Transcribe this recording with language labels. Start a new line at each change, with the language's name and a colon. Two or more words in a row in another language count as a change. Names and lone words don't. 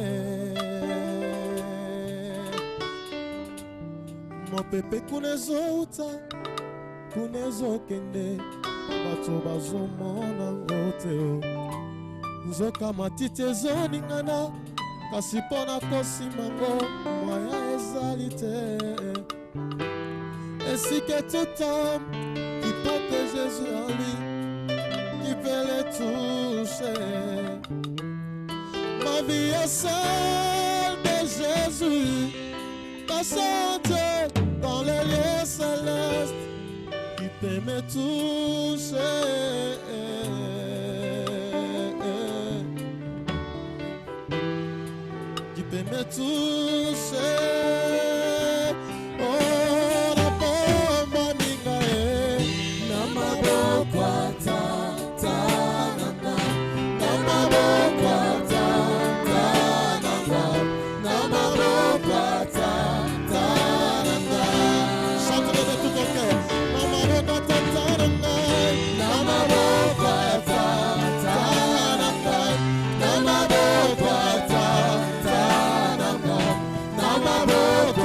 Lingala: Mopepe kuna ezouta kuna ezokende bato bazomona ngo te. Nzoka matiti ezoningana kasi mpona kosimba ngo moya ezali te.
French: Ainsi que tout homme qui porte Jésus en lui, qui peut le toucher. Ma vie est celle de Jésus, passante dans les lieux célestes, qui peut me toucher. Qui peut me toucher.
Lingala: Oh, la bomba minga na maboko ta ta na maboko ta ta na maboko ta ta na.
French: Chante de tout ton cœur.
Lingala: Na maboko ta ta na maboko ta ta na maboko ta ta na maboko.